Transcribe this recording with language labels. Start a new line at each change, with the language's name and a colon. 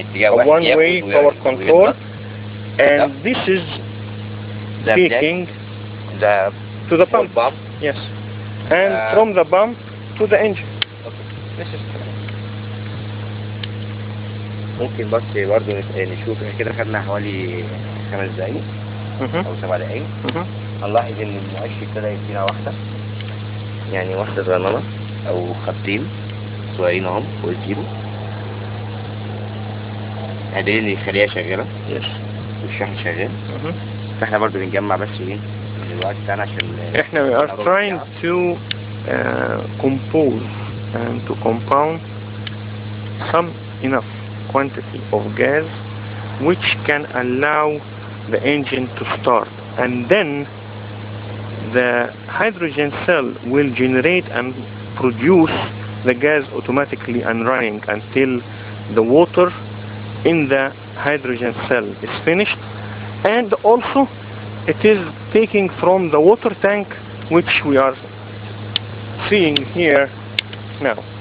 English: one-way power control, and this is taking to the pump. Yes, and from the pump to the engine. Okay. This is
Arabic: ممكن بس برضه نشوف كده خدنا حوالي 5 دقايق او 7 دقايق. هنلاحظ ان المؤشر ابتدى يدينا واحده، يعني واحده صغننه او خطين صغيرين اهم فوق الزيرو، قادرين ان الخليه شغاله والشحن شغال. فاحنا برضه بنجمع بس ايه الوقت بتاعنا عشان
English: احنا we are trying to compose and to compound some enough quantity of gas which can allow the engine to start, and then the hydrogen cell will generate and produce the gas automatically and running until the water in the hydrogen cell is finished, and also it is taking from the water tank which we are seeing here now.